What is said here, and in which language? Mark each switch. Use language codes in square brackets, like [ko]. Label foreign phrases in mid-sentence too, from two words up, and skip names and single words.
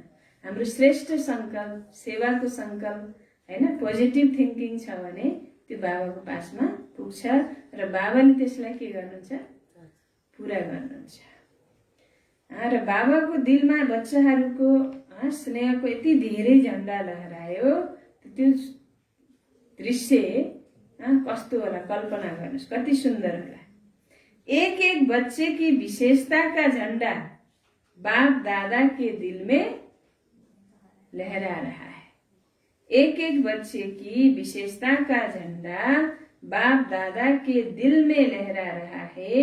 [ne] हाम्रो श्रेष्ठ संकल्प सेवाको संकल्प हैन [en] positive thinking [ne] छ भने त्यो बाबाको पासमा पुग्छ र बाबाले त्यसलाई के गर्नुहुन्छ पूरा गर्नुहुन्छ। र बाबाको दिलमा बच्चाहरूको स्नेहको यति धेरै झन्डा लहरायो। त्यो दृश्य कस्तो होला कल्पना गर्नुस्, कति सुन्दर होला। [hi] एक एक बच्चे की विशेषता का झंडा बाप दादा के दिल में लहरा रहा है। एक एक बच्चे की विशेषता का झंडा बाप दादा के दिल में लहरा रहा है।